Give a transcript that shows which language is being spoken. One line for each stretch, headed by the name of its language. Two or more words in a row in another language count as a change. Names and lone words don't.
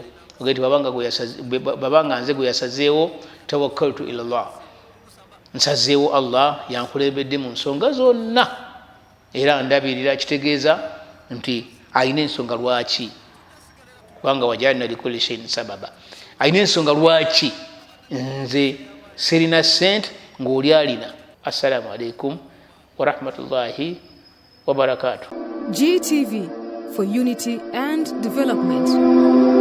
Ganda: Ogenti babanga nze gwe yasazeewo,
Arabic: توكلت إلى الله,
Ganda: nsazeewo Allah yankulembedde mu nsonga zonna, era ndabirira, kitegeeza nti alina ensonga lwaki, kubanga
Arabic: وجعلنا لكل شيء سببا.
Ganda: Alina ensonga lwaki nze sirina ssente ng'oli alina.
Arabic: السلام عليكم ورحمة الله وبركاته.
English: GTV for unity and development.